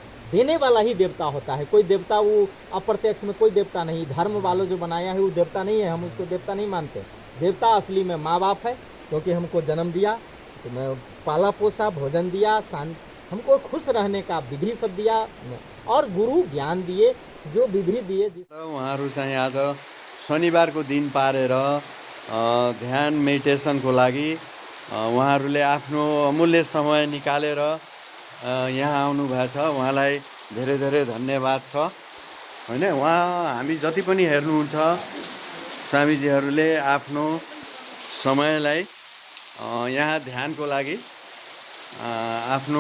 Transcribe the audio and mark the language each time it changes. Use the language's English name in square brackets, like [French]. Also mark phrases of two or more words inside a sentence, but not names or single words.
[Hindi] देने वाला ही देवता होता है। कोई देवता वो अप्रत्यक्ष में कोई देवता नहीं, धर्म वालों जो बनाया है वो देवता नहीं है, हम उसको देवता नहीं मानते। देवता असली में माँ बाप है, क्योंकि हमको जन्म दिया, तो मैं पाला पोसा, भोजन दिया, हमको खुश रहने का विधि सब दिया, और गुरु ज्ञान दिए, जो विधि दिए। [Nepali] उहाँहरू चाहिँ आज शनिबारको दिन पारेर ध्यान मेडिटेसनको लागि उहाँहरूले आफ्नो अमूल्य समय निकालेर यहाँ आउनुभएको छ। उहाँलाई धेरै धेरै धन्यवाद छ होइन। उहाँ हामी जति पनि हेर्नुहुन्छ स्वामीजीहरूले आफ्नो समयलाई यहाँ ध्यानको लागि आफ्नो